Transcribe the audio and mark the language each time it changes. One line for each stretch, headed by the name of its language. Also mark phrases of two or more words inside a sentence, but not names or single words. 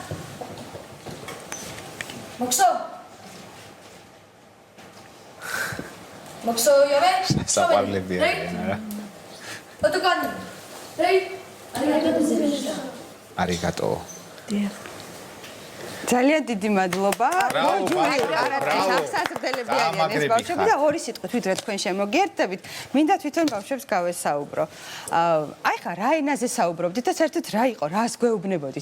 Georgian: Mokso. Mokso, Yemen. საყვარლები არიან რა. Otokan. Rey. არიგატო. ძალიან დიდი მადლობა. აღსაზრდელები არიან ეს ბავშვები და ორი სიტყვით ვიდრე თქვენ შემოგიერთდებით, მინდა თვითონ ბავშვებს გავესაუბრო. აი ხა რა ენაზე საუბრობდით და საერთოდ რა იყო, რას გვეუბნებოდით?